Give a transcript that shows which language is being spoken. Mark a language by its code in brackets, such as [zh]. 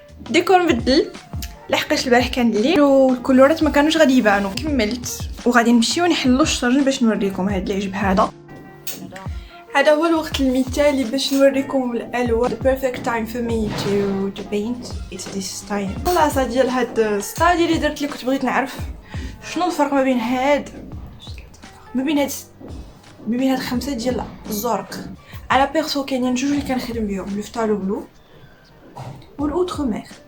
[ar] ديكور نبدل لحقاش البارح كان الليل والكولورات ما كانوش غادي يبانو. كملت وغادي نمشيو نحلو الشطرنج باش نوريكم هاد العجب هذا. هذا هو الوقت المثالي باش نوريكم الالوان. [en] The perfect time for me to paint it's this time. [ar] الخلاصه ديال هاد الستايل اللي درت اللي كنت بغيت نعرف شنو الفرق ما بين هاد خمسه ديال الزرق. على بيرسو كاينين جوج اللي كنخدم بهم لو فتالو بلو والاوتر مير.